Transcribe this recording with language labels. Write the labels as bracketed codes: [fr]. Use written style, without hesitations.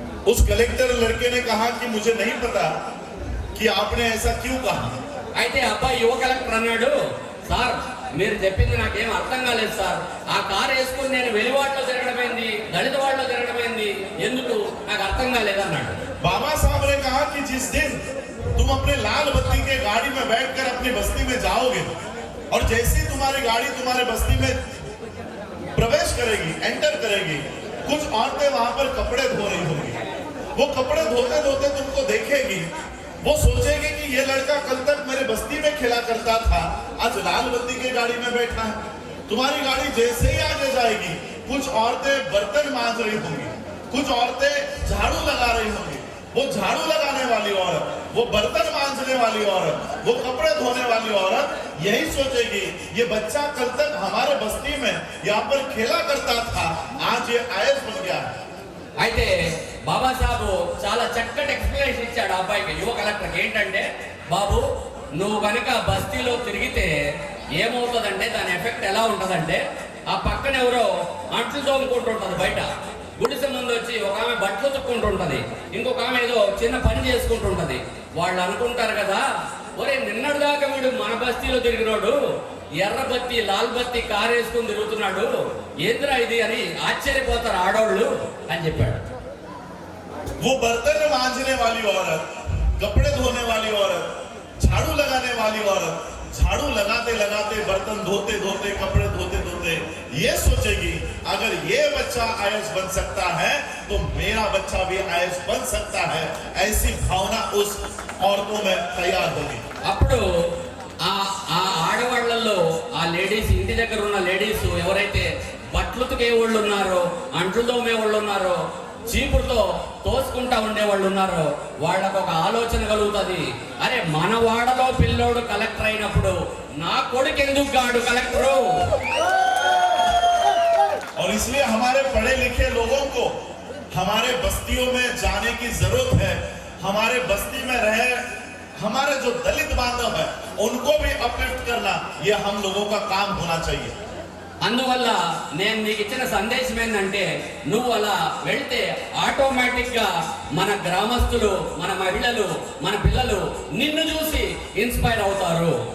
[hi] उस कलेक्टर लड़के ने कहा कि मुझे नहीं पता कि आपने ऐसा क्यों कहा। [te] అయితే అబ్బాయి యువ కలెక్టర్ అన్నాడు, సార్ మీరు చెప్పింది నాకేం అర్థం కాలేదు సార్, ఆ కారు వేసుకుని నేను వెలివాడలో తిరగడమైంది, దళితవాడలో తిరగడమైంది, ఎందుకు నాకు అర్థం కాలేదు అన్నాడు. [hi] बाबा साहब ने कहा कि जिस दिन तुम अपने लाल बत्ती के गाड़ी में बैठकर अपनी बस्ती में जाओगे और जैसे ही तुम्हारी गाड़ी तुम्हारे बस्ती में प्रवेश करेगी, एंटर करेगी, कुछ औरतें वहां पर कपड़े धो रही होंगी। वो कपड़े धोते धोते तुमको देखेगी, वो सोचेगी कि ये लड़का कल तक मेरे बस्ती में खेला करता था, आज लाल बत्ती की गाड़ी में बैठा है। तुम्हारी गाड़ी जैसे ही आगे जाएगी, कुछ औरतें बर्तन मांज रही होंगी, कुछ औरतें झाड़ू लगा रही होंगी। वो झाड़ू लगाने वाली औरत, वो बर्तन मांजने वाली औरत, वो कपड़े धोने वाली औरत यही सोचेगी ये बच्चा कल तक हमारे बस्ती में यहाँ पर खेला करता था, आज ये आईएएस बन गया है। [te] అయితే బాబాసాహెబ్ చాలా చక్కటి ఎక్స్ప్లెనేషన్ ఇచ్చాడు ఆ అబ్బాయికి, యువ కలెక్టర్కి. ఏంటంటే బాబు నువ్వు కనుక బస్తీలో తిరిగితే ఏమవుతుందంటే దాని ఎఫెక్ట్ ఎలా ఉంటుందంటే ఆ పక్కన ఎవరో అంట్లు తోముకుంటుంటది బయట. గుడిసె ముందు వచ్చి ఒక ఆమె బట్టలు తుక్కుంటుంటది, ఇంకొక ఆమె ఏదో చిన్న పని చేసుకుంటుంటది. వాళ్ళు అనుకుంటారు కదా, ఒరే నిన్నటిదాకా వీడు మన బస్తీలో తిరిగినోడు ఎర్ర బత్తి లాల్ బత్తి కారు వేసుకుని తిరుగుతున్నాడు, ఏంద్రా ఇది అని ఆశ్చర్యపోతారు ఆడోళ్ళు అని చెప్పాడు. [hi] वो बर्तन मांजने वाली औरत, कपड़े धोने वाली औरत, झाड़ू लगाने वाली औरत, झाड़ू लगाते लगाते बर्तन धोते धोते कपड़े धोते धोते ये सोचेगी अगर ये बच्चा आईएएस बन सकता है तो मेरा बच्चा भी आईएएस बन सकता है, ऐसी भावना उस औरतों में तैयार होगी. [te] అప్పుడు ఆ ఆడవాళ్లలో ఆ లేడీస్, ఇంటి దగ్గర ఉన్న లేడీస్ ఎవరైతే బట్టలు ఉతికే వాళ్ళు ఉన్నారో, అంట్లు తోమే వాళ్ళు ఉన్నారో, చీపురుతో తోసుకుంటా ఉండేవాళ్ళు ఉన్నారో, వాళ్ళకు ఒక ఆలోచన కలుగుతుంది, అరే మన వాడలో పిల్లోడు కలెక్టర్ అయినప్పుడు నా కొడుకు ఎందుకు కాడు కలెక్టరు. [hi] और इसलिए हमारे पढ़े लिखे लोगों को हमारे बस्तियों में जाने की जरूरत है. हमारे बस्ती में रहे हमारे जो दलित बांधव है उनको भी अपलिफ्ट करना ये हम लोगों का काम होना चाहिए. [te] అందువల్ల నేను నీకు ఇచ్చిన సందేశం ఏంటంటే, నువ్వు అలా వెళ్తే ఆటోమేటిక్ గా మన గ్రామస్తులు, మన మహిళలు, మన పిల్లలు నిన్ను చూసి ఇన్స్పైర్ అవుతారు.